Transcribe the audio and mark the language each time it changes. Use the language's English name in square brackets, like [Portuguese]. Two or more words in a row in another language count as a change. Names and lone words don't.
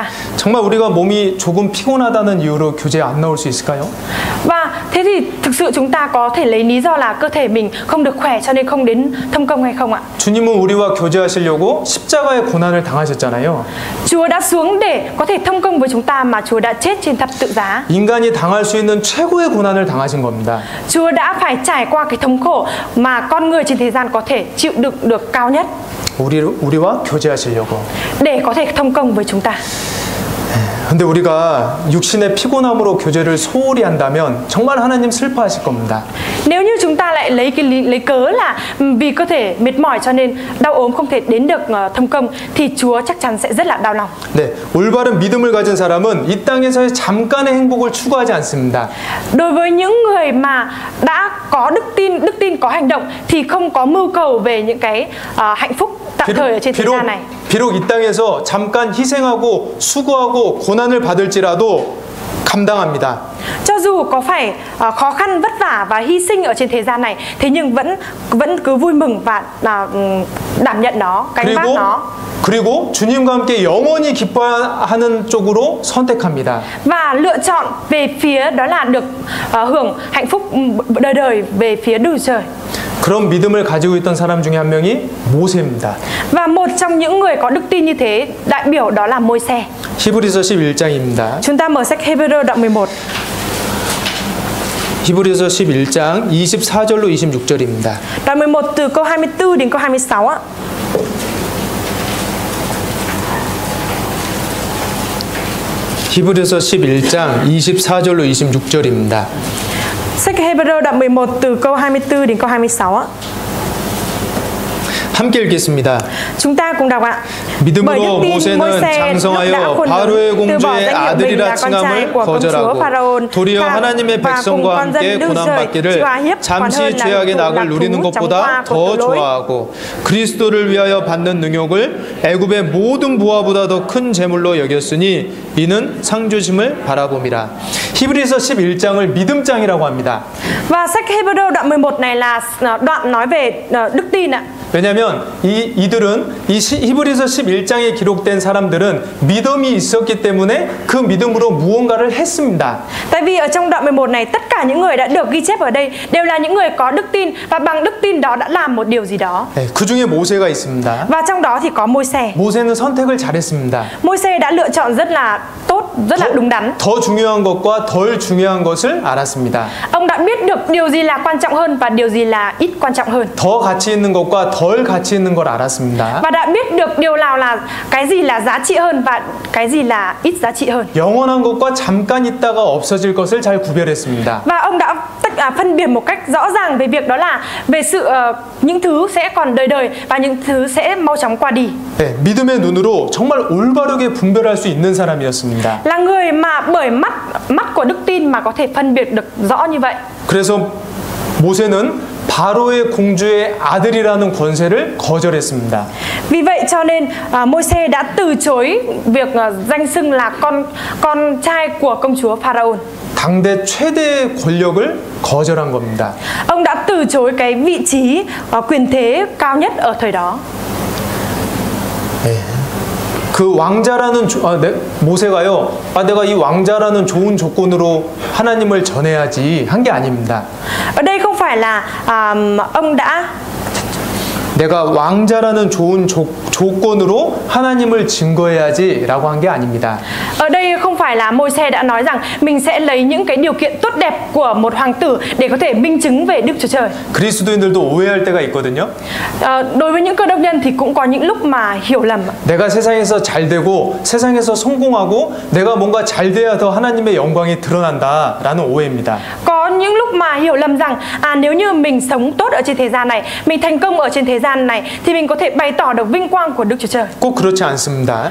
[Korean] 정말 우리가 몸이 조금 피곤하다는 이유로 교제에 안 나올 수 있을까요? [Vietnamese] Và thế thì thực sự chúng ta có thể lấy lý do là cơ thể mình không được khỏe cho nên không đến thông công hay không ạ? [Korean] 주님은 우리와 교제하시려고 십자가의 고난을 당하셨잖아요. [Vietnamese] Chúa đã xuống để có thể thông công với chúng ta mà Chúa đã chết trên thập tự giá. [Korean] 인간이 당할 수 있는 최고의 고난을 당하신 겁니다. [Vietnamese] Chúa đã phải trải qua cái thống khổ mà con người trên thế gian có thể chịu đựng được cao nhất. [Korean] 우리와 교제하시려고. [Vietnamese] Để có thể thông công với chúng ta. [Korean] 근데 우리가 육신의 피곤함으로 교제를 소홀히 한다면 정말 하나님 슬퍼하실 겁니다. [Vietnamese] Nếu như chúng ta lại lấy cớ là vì cơ thể mệt mỏi cho nên đau ốm không thể đến được thông công thì Chúa chắc chắn sẽ rất là đau lòng. [Korean] 네, 올바른 믿음을 가진 사람은 이 땅에서의 잠깐의 행복을 추구하지 않습니다. [Vietnamese] Đối với những người mà đã có đức tin có hành động thì không có mưu cầu về những cái hạnh phúc tạm thời ở trên thế gian này. [Korean] 비록 이 땅에서 잠깐 희생하고 수고하고 고난을 받을지라도 감당합니다. [Vietnamese] Cho dù có phải khó khăn vất vả và hy sinh ở trên thế gian này, thế nhưng vẫn cứ vui mừng và đảm nhận nó, gánh vác nó. [Korean] 그리고 주님과 함께 영원히 기뻐하는 쪽으로 선택합니다. [Vietnamese] Và lựa chọn về phía đó là được hưởng hạnh phúc đời đời về phía Đức Trời. [Korean] 그런 믿음을 가지고 있던 사람 중에 한 명이 모세입니다. [Vietnamese] Và một trong những người có đức tin như thế, đại biểu đó là Môi-se. [Korean] 히브리서 11장입니다. [Vietnamese] Chúng ta mở sách Hebrew đoạn 11. [Korean] 히브리서 11장 24절로 26절입니다. [Vietnamese] Đoạn 11 từ câu 24 đến câu 26 ạ. [Korean] 히브리서 11장 24절로 26절입니다. [Vietnamese] Sách Hebrew đoạn 11 từ câu 24 đến câu 26 ạ. [Korean] 함께 읽겠습니다. [Vietnamese] Chúng ta cùng đọc ạ. [Korean] 믿음으로 모세는 장성하여 바로의 공주의 아들이라 칭함을 거절하고 도리어 하나님의 백성과 함께 고난받기를 잠시 죄악의 낙을 누리는 것보다 더 좋아하고 그리스도를 위하여 받는 능욕을 애굽의 모든 부하보다 더 큰 재물로 여겼으니 이는 상 주심을 바라봄이라. 히브리서 11장을 믿음장이라고 합니다. [Vietnamese] Và sách Hebrew đoạn 11 này là đoạn nói về đức tin ạ. [Korean] 왜냐하면 이들은 이 히브리서 11장에 기록된 사람들은 믿음이 있었기 때문에 그 믿음으로 무언가를 했습니다. [Vietnamese] Tại vì ở trong đoạn 11 này tất cả những người đã được ghi chép ở đây đều là những người có đức tin và bằng đức tin đó đã làm một điều gì đó. [Korean] 네, 그 중에 모세가 있습니다. [Vietnamese] Và trong đó thì có Môi-se. [Korean] 모세는 선택을 잘했습니다. [Vietnamese] Môi-se đã lựa chọn rất là tốt, rất là đúng đắn. [Korean] 더 중요한 것과 덜 중요한 것을 알았습니다. [Vietnamese] Ông đã biết được điều gì là quan trọng hơn và điều gì là ít quan trọng hơn. [Korean] 더 가치 있는 것과 덜 가치 있는 걸 알았습니다. [Vietnamese] Và đã biết được điều nào là cái gì là giá trị hơn và cái gì là ít giá trị hơn. [Korean] 영원한 것과 잠깐 있다가 없어질 것을 잘 구별했습니다. [Vietnamese] Và ông đã phân biệt một cách rõ ràng về việc đó là về sự những thứ sẽ còn đời đời và những thứ sẽ mau chóng qua đi. [Korean] 네, 믿음의 눈으로 정말 올바르게 분별할 수 있는 사람이었습니다. [Vietnamese] Là người mà bởi mắt của đức tin mà có thể phân biệt được rõ như vậy. [Korean] 그래서 모세는 바로의 공주의 아들이라는 권세를 거절했습니다. [Vietnamese] Vì vậy cho nên Môi-se đã từ chối việc danh xưng là con trai của công chúa Pharaoh. [Korean] 당대 최대의 권력을 거절한 겁니다. [Vietnamese] Ông đã từ chối cái vị trí quyền thế cao nhất ở thời đó. [Korean] 네. 그 왕자라는 모세가요. 내가 이 왕자라는 좋은 조건으로 하나님을 전해야지 한 게 아닙니다. [Vietnamese] Ở đây không phải là ông đã [Korean] 내가 왕자라는 좋은 조건으로 하나님을 증거해야지라고 한 게 아닙니다. [Vietnamese] Ở đây không phải là Môi-se đã nói rằng mình sẽ lấy những cái điều kiện tốt đẹp của một hoàng tử để có thể minh chứng về Đức Chúa Trời. [Korean] 그리스도인들도 오해할 때가 있거든요. [Vietnamese] Đối với những cơ đốc nhân thì cũng có những lúc mà hiểu lầm. [Korean] 내가 세상에서 잘 되고 세상에서 성공하고 내가 뭔가 잘 돼야 더 하나님의 영광이 드러난다라는 오해입니다. [Vietnamese] Có những lúc mà hiểu lầm rằng nếu như mình sống tốt ở trên thế gian này, mình thành công ở trên thế gian này thì mình có thể bày tỏ được vinh quang của Đức Chúa Trời. [Korean] 꼭 그렇지 않습니다.